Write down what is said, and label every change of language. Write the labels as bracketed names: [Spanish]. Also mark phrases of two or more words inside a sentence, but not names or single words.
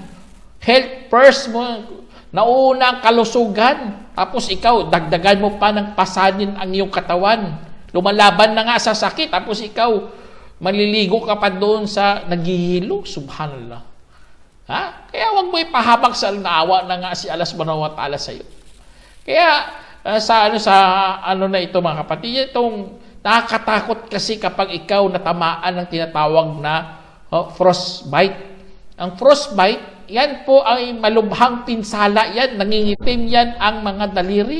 [English] Health first [Filipino] mo, nauna ang kalusugan. Tapos ikaw, dagdagan mo pa ng pasanin ang iyong katawan. Lumalaban na nga sa sakit. Tapos ikaw, maliligo ka pa doon sa naghihilo. Subhanallah. Kaya wag mo ipahabag sa naawa na nga si Allah [Arabic] سبحانه وتعالى [Filipino] sa iyo. Kaya, sa na ito mga kapatid, itong nakakatakot kasi kapag ikaw natamaan ng tinatawag na frostbite. Ang frostbite, yan po ay malubhang pinsala yan, nangingitim yan ang mga daliri.